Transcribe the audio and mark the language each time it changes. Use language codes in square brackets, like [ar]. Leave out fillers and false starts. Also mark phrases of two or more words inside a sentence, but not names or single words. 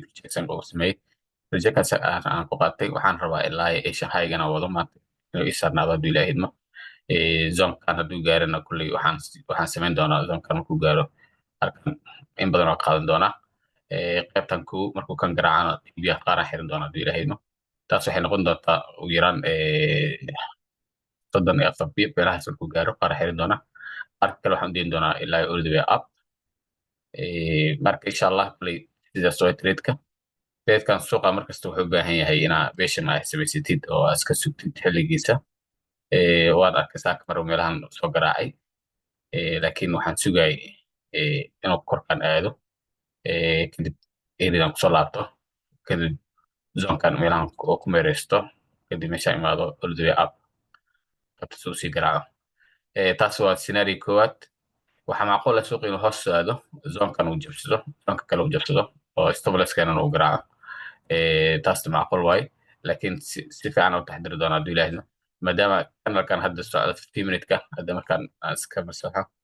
[so] rejection oo sameeyay rejectkaas aan ku qaatay waxaan rabaa ilaa Asian high-gana wado maanta inuu ii saarnaado haduu ilaahay idmo zonekan haduu gaarana kulley waxaan samayn doonaa zonekan markuu gaaro halkan in badan oo qaadan doonaa qaybtan ku markuu kan garaacana biyaha qaar aan xiran doonaa haduu ilaahay idmo taas waxay noqon doontaa ugu yaraan 34 bip meelahaas markuu gaaro qaar xiran doonaa qaar kale waxaan deyn doonaa ilaa [en] all the way up [so] marka [ar] insha Allah [so] kulley sidaas oo trade-kan suuqa markasta wuxuu u baahan yahay inaa patient ay samaysatid oo aad iska sugtid xilligiisa waad arkaysaa mar meelahan soo garaacay laakiin waxaan sugayay inuu korkan aado kadib eridan kusoo laabto kadib zonekan meelahan oo ku meereysto kadib meesha imaado [en] all the way up [so] soo sii garaaco taas waa scenario koowaad waxaa macquul ah suuqa inuu hoos aado zonekan uu jabsado zoonka kale uu jabsado oo stabilize-kana uu garaaco taasna macquul waaye laakiin si fiican u taxdiri doonaa haduu ilaahay idmo maadaama kanalkan hadda socdo 15 minute-ka hadda markaan aan iska masaxo